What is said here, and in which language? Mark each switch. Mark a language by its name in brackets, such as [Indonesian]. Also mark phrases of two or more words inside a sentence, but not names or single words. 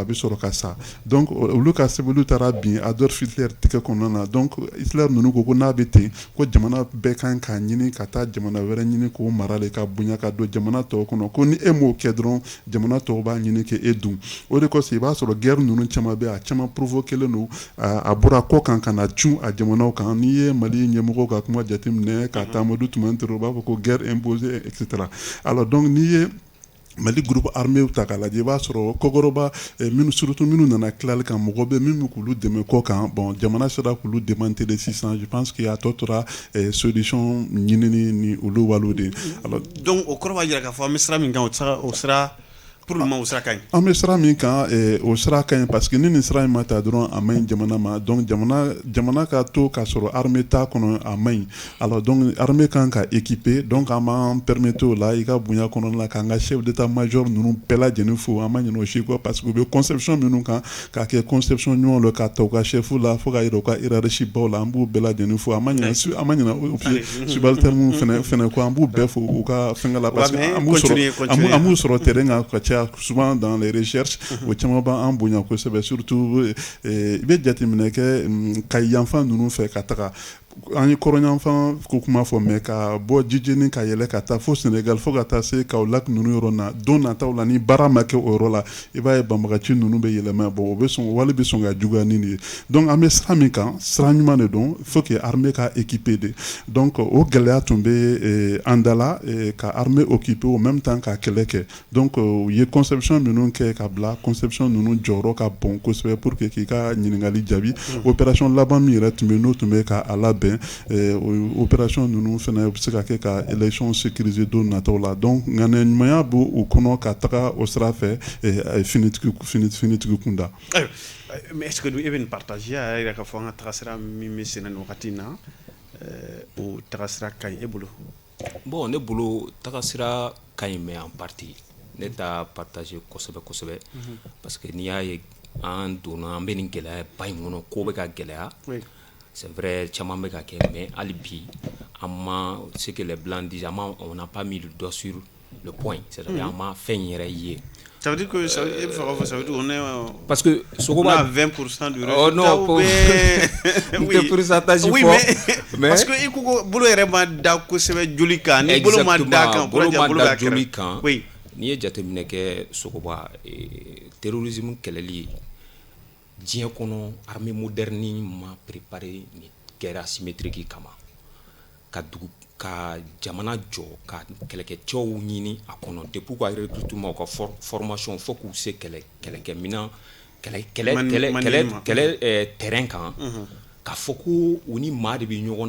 [Bambara] bɛ sɔrɔ ka sa donc olu ka sɛbɛnniw taara bin Adolf Hitler tigɛ kɔnɔna na donc Hitler ninnu ko n'a bɛ ten ko jamana bɛɛ kan k'a ɲini ka taa jamana wɛrɛ ɲini k'o mara le ka bonya ka don jamana tɔw kɔnɔ ko ni e m'o kɛ dɔrɔn jamana tɔw b'a ɲini k'e dun o de kɔsɔn i b'a sɔrɔ guerre ninnu caman bɛ a caman provoquelen don a bɔra kɔ kan ka na cun a jamanaw kan n'i ye Mali ɲɛmɔgɔw ka kuma jateminɛ ka Amadou Toumani Touré u b'a fɔ ko [French] guerre imposée etc alors donc [Bambara] n'i ye Mali [French] groupe armé [Bambara] ta k'a lajɛ i b'a sɔrɔ kɔkɔrɔba minnu surtout minnu nana tilali kan mɔgɔ bɛ min bɛ k'olu dɛmɛ kɔ kan bon jamana sera k'olu démanteler sisan [French] je pense que [Bambara] a tɔ tora solution ɲinini ni olu waliw de alors donc o kɔrɔ b'a jira k'a fɔ an bɛ sira min kan o sira [French] pour le moment [Bambara] o sira ka ɲi an bɛ sira min kan o sira ka ɲi [French] parce que [Bambara] ni nin sira in ma ta dɔrɔn a ma ɲi jamana ma donc jamana ka to k'a sɔrɔ armée t'a kɔnɔ a ma ɲi [French] alors donc armée [Bambara] kan ka équiper donc an b'an permettre o la i ka bonya kɔnɔna la k'an ka [French] chef d'état major [Bambara] ninnu bɛɛ lajɛlen fo an ma ɲinɛ o si kɔ [French] parce que [Bambara] u bɛ conception minnu kan k'a kɛ conception ɲuman la k'a ta u ka chef la fo k'a yira u ka hiérarchie baw la an b'u bɛɛ lajɛlen fo an ma ɲinɛ subalterne fɛnɛ kɔ an b'u bɛɛ fo u ka fɛngɛ la [French] parce que [Bambara] an b'u sɔrɔ terrain kan ka caya [French] souvent dans les [Bambara] recherches o caman b'an bonya kosɛbɛ surtout i bɛ jateminɛ kɛ ka yanfan ninnu fɛ ka taga an ye kɔrɔnyanfan ko kuma fɔ mais ka bɔ jijeni ka yɛlɛ ka taa fo Sénégal fo ka taa se Kaolack ninnu yɔrɔ na don nataw la ni baara ma kɛ o yɔrɔ la i b'a ye banbagaci ninnu bɛ yɛlɛma bon o bɛ sɔn wali bɛ sɔn ka juguya ni nin ye donc an bɛ sira min kan sira ɲuman de don [French] faut que armée [Bambara] ka équiper de donc o gɛlɛya tun bɛ an da la ka armée [French] occuper au même temps [Bambara] ka kɛlɛ kɛ donc u ye conception minnu kɛ ka bila conception ninnu jɔyɔrɔ ka bon kosɛbɛ [French] pour que [Bambara] k'i ka ɲininkali jaabi opération laban min yɛrɛ tun bɛ n'o tun bɛ ka a labɛn opération ninnu fana bɛ se ka kɛ ka élection sécuriser don nataw la donc ŋaniya ɲumanya b'o o kɔnɔ ka taga o sira fɛ finitigi kunda [French] mais est-ce que [Bambara] e bɛ nin partager a yɛrɛ k'a fɔ an ka taga sira min bɛ senna nin wagati in na o taga sira ka ɲi e bolo bon ne bolo taga sira ka ɲi [French] mais en partie [Bambara] ne t'a partager kosɛbɛ [French] parce que [Bambara] n'i y'a ye an donna an bɛ nin gɛlɛya ba in kɔnɔ ko bɛ ka gɛlɛya [French] c'est vrai [Bambara] caman bɛ ka kɛ mais hali bi an ma [French] ce que les blancs disent on n'a pas mis le doigt sur le point c'est-à-dire [Bambara] an ma fɛn yɛrɛ ye [French] ça veut dire que ça veut dire on est parce que Sogoba a 20% du résultat oh non oui pourcentage oui mais parce que [Bambara] i ko bolo yɛrɛ ma da kosɛbɛ joli kan ni bolo ma da kan bolo ma da joli kan oui n'i ye jateminɛ kɛ Sogoba terrorisme kɛlɛli diɲɛ kɔnɔ [French] armée moderne [Bambara] ma préparé ni [French] guerre asymétrique [Bambara] kama ka jamana jɔ ka kɛlɛkɛcɛw ɲini a kɔnɔ depuis ka recrutement ka formation fo k'u se kɛlɛkɛminɛn kɛlɛ terrain kan ka fɔ ko u ni maa de bɛ ɲɔgɔn